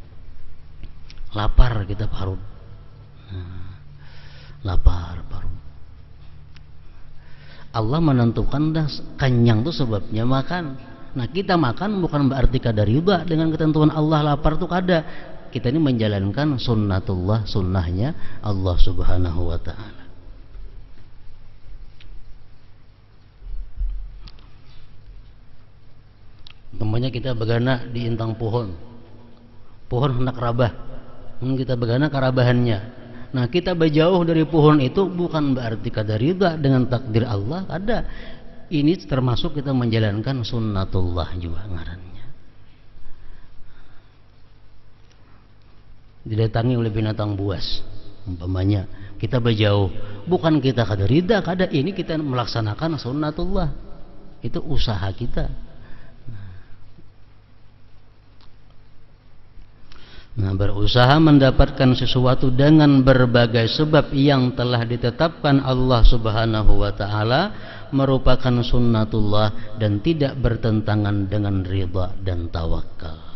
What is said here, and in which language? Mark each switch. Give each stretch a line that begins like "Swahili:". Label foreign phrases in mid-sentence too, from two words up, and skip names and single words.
Banjar: Lapar kita parut. Lapar parut.
Indonesian: Allah menentukan dah kenyang itu sebabnya makan. Nah, kita makan bukan berarti kada ridha dengan ketentuan Allah. Lapar itu kada. Kita ini menjalankan sunnatullah, sunnahnya Allah
Arabic: سبحانه وتعالى.
Banjar: Umpamanya kita begana di intang pohon hendak rabah, kita begana karabahannya.
Indonesian: Nah, kita berjauh dari pohon itu bukan berarti kada ridha dengan takdir Allah, ada. Ini termasuk kita menjalankan sunnatullah juga ngarannya. Didatangi oleh binatang buas, umpamanya kita berjauh, bukan kita kada ridha, kada, ini kita melaksanakan sunnatullah. Itu usaha kita. Nah, berusaha mendapatkan sesuatu dengan berbagai sebab yang telah ditetapkan Allah
Arabic: سبحانه وتعالى
Indonesian: merupakan sunnatullah dan tidak bertentangan dengan ridha dan tawakal.